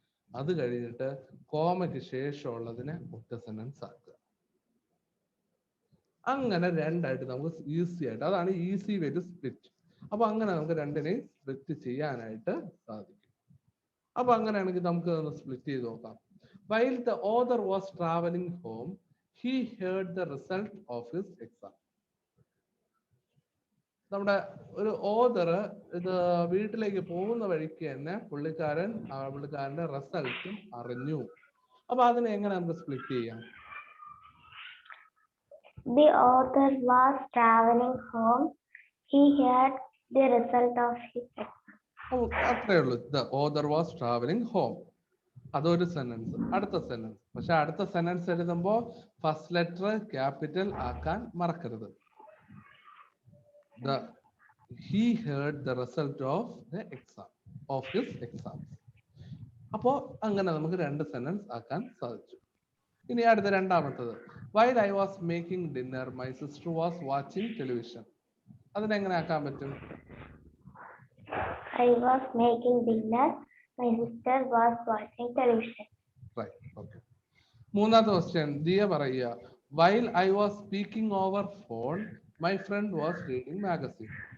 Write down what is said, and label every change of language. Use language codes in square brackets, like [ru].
[ml] അത് കഴിഞ്ഞിട്ട് കോമയ്ക്ക് ശേഷമുള്ളതിനെ ഒറ്റ സെന്റൻസ് ആക്കുക. അങ്ങനെ രണ്ടായിട്ട് നമുക്ക് ഈസി ആയിട്ട്, അതാണ് [en] Easy way to split. [ml] അപ്പൊ അങ്ങനെ നമുക്ക് രണ്ടിനെയും സ്പ്ലിറ്റ് ചെയ്യാനായിട്ട് സാധിക്കും. അപ്പൊ അങ്ങനെയാണെങ്കിൽ നമുക്ക് ഒന്ന് സ്പ്ലിറ്റ് ചെയ്ത് നോക്കാം. [en] While the author was traveling home, he heard the result of his exam. [ml] നമ്മുടെ ഒരു ഓതർ ഇത് വീട്ടിലേക്ക് പോകുന്ന വഴിക്ക് തന്നെ പുള്ളിക്കാരന്റെ റിസൾട്ടും അറിഞ്ഞു. അപ്പൊ അതിനെ എങ്ങനെ നമുക്ക് സ്പ്ലിറ്റ് ചെയ്യാം? [en] The author was traveling home. He heard the result of his exam. [ml] അത്രേ ഉള്ളൂ. [en] The author was traveling home. [ml] അതൊരു സെന്റൻസ്. അടുത്ത സെന്റൻസ്, പക്ഷെ അടുത്ത സെന്റൻസ് എഴുതുമ്പോ ഫസ്റ്റ് ലെറ്റർ ക്യാപിറ്റൽ ആക്കാൻ മറക്കരുത്. [en] He heard the result of the exam, of his exam. [ml] അപ്പോ അങ്ങനെ നമുക്ക് രണ്ട് സെന്റൻസ് ആക്കാൻ സാധിച്ചു. ഇനി അടുത്ത രണ്ടാമത്തത്, [en] while I was making dinner my sister was watching television. [ml] അതിനെങ്ങനെ ആക്കാൻ പറ്റും? [en] I was making dinner. My sister was watching television. Right. Okay. [ml] മൂന്നാമത്തെ ക്വസ്റ്റ്യൻ ദിയ പറയുക, [en] while I was speaking over phone my friend was reading magazine.